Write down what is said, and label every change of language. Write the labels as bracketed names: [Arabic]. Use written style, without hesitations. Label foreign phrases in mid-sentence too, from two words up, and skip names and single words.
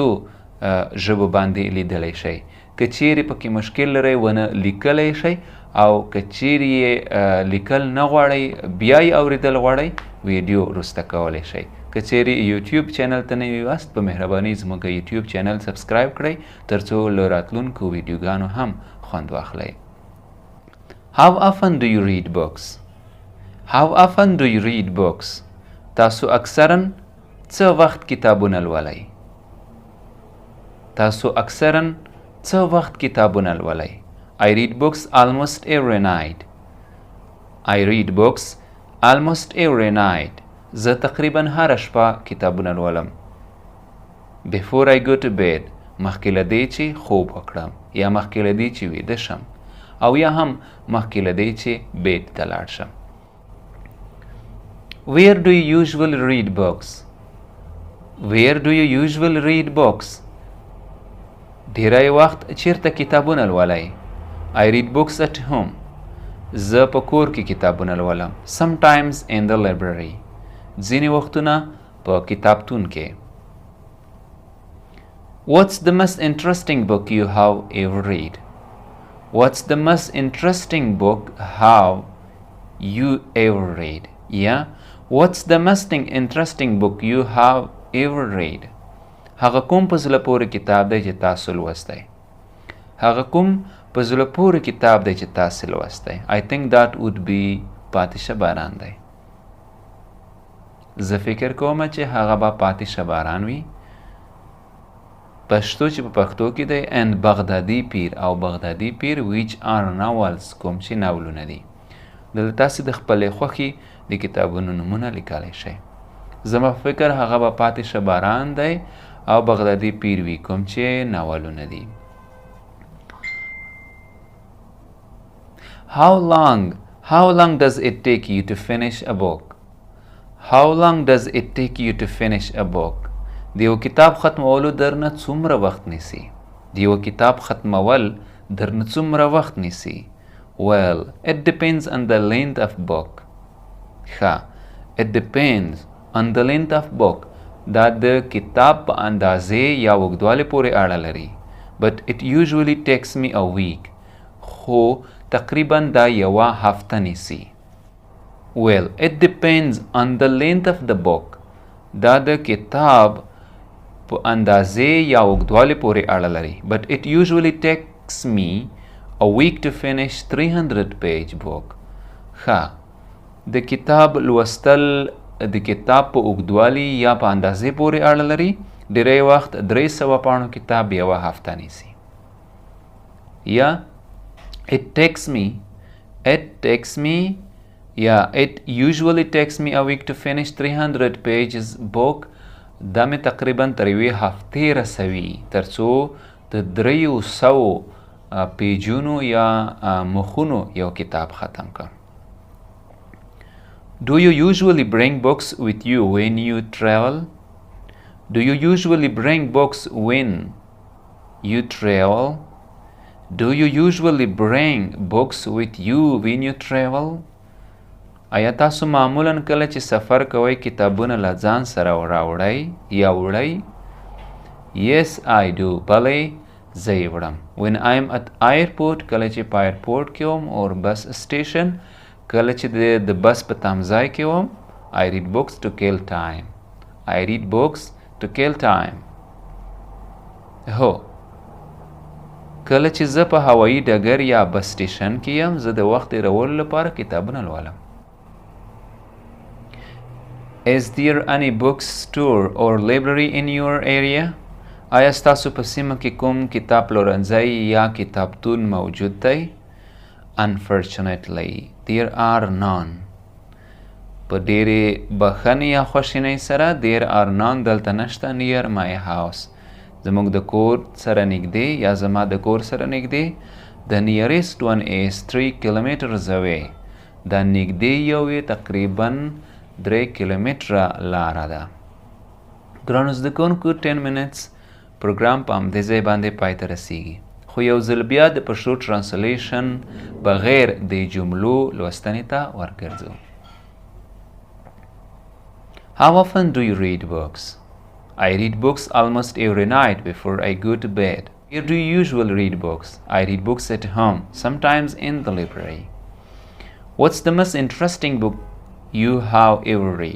[Pashto] ژبو باندې لیدلی شئ که چیرې پکې مشکل لرئ ونه لیکلی شئ او که چیرې یې لیکل نه غواړئ بیا یې اورېدل غواړئ ویډیو وروسته کولی شئ که چیرې یوټیوب چینل ته نوي یاست په مهرباني زموږ یوټیوب چینل سبسکرایب کړئ ترڅو له راتلونکو ویډیوګانو هم خوند واخلئ [English] How often do you read books? How often do you read books? [Pashto] تاسو اکثرا څه وخت کتابونه لولئ تاسو اکثرا څه وخت کتابونه لولئ [English] I read books almost every night. I read books almost every night. [Pashto] زه تقریبا هره شپه کتابونه لولم. [English] Before I go to bed. [Pashto] مخکې له دې چې خوب وکړم یا مخکې له دې چې ویده شم او یا هم مخکې له دې چې بیډ ته لاړ شم. [English] Where do you usually read books? Where do you usually read books? [Pashto] ډیری وخت چیرته کتابونه لولئ [English] I read books at home. [Pashto] زه په کور کې کتابونه لولم. [English] Sometimes in the library. [Pashto] ځینې وختونه په کتابتون کې. [English] What's the most interesting book you have ever read? What's the most interesting book have you ever read? Yeah. What's the most interesting book you have ever read? [Pashto] هغه کوم په زړه پورې کتاب دی چې تاسو لوستی هغه کوم په زړه پورې کتاب دی چې تاسو لوستی [English] I think that would be [Pashto] پاتې شه باران دی زه فکر کوم چې هغه به پاتې شه باران وي پښتو چې په پښتو کې دی and بغدادي پیر او بغدادي پیر [English] which are novels [Pashto] کوم چې ناولونه دي دلته تاسې د خپلې خوښې د کتابونو نومونه لیکلی شئ زما فکر هغه به پاتې شه باران دی او بغدادي پیر وي کوم چې ناولونه دي [English] How long does it take you to finish a book? How long does it take you to finish a book? [Pashto] د یو کتاب ختمولو درنه څومره وخت نیسي د یو کتاب ختمول درنه څومره وخت نیسي [English] Well, it depends on the length of book. ښه It depends on the length of book. [Pashto] دا د کتاب په اندازې یا اوږدوالي پورې اړه لري [English] But it usually takes me a week. [Pashto] خو تقریبا دا یوه هفته نیسي [English] Well, it depends on the length of the book. [Pashto] دا د کتاب په اندازې یا اوږدوالي پورې اړه لري [English] But it usually takes me a week to finish 300-page book. [Pashto] ښه د کتاب لوستل د کتاب په اوږدوالي یا په اندازې پورې اړه لري ډیری وخت 300 پاڼو کتاب یوه هفته نیسي یا [English] It takes me it usually takes me a week to finish 300 pages book [Pashto] دا مې تقریبا تر یوې هفتې رسوي ترڅو د 300 پیجونو یا مخونو یو کتاب ختم کړم [English] Do you usually bring books with you when you travel? Do you usually bring books when you travel? Do you usually bring books with you when you travel? [Pashto] آیا تاسو معمولا کله چې سفر کوئ کتابونه له ځان سره راوړئ یا وړئ [English] Yes, I do. [Pashto] بلې زه یې وړم. [English] when I'm at airport [Pashto] کله چې په ایرپورټ کې وم [English] or bus station [Pashto] کله چې د بس په تمځای کې وم. [English] I read books to kill time. I read books to kill time. [Pashto] هو کله چې زه په هوایي ډګر یا بس سټیشن کې یم زه د وخت تېرولو لپاره کتابونه لولم. [English] Is there any bookstore or library in your area? [Pashto] آیا ستاسو په سیمه کې کوم کتاب پلورنځی یا کتابتون موجود دی؟ [English] Unfortunately, there are none. [Pashto] په ډېرې بښنې یا خواشینۍ سره [English] there are none [Pashto] دلته نشته [English] near my house. [Pashto] زموږ د کور سره نږدې یا زما د کور سره نږدې. [English] The nearest one is 3 kilometers away. [Pashto] دا نږدې یو یې تقریبا 3 کیلومتره لاره ده. ګرانو زده کوونکو 10 minutes پروګرام په همدې ځای باندې پای ته رسیږي. خو یو ځل بیا د پښتو ټرانسلیشن بغیر د جملو لوستنې ته ورګرځو. [English] How often do you read books? I read books almost every night before I go to bed. Where do you usually read books? I read books at home, sometimes in the library. What's the most interesting book you have ever read?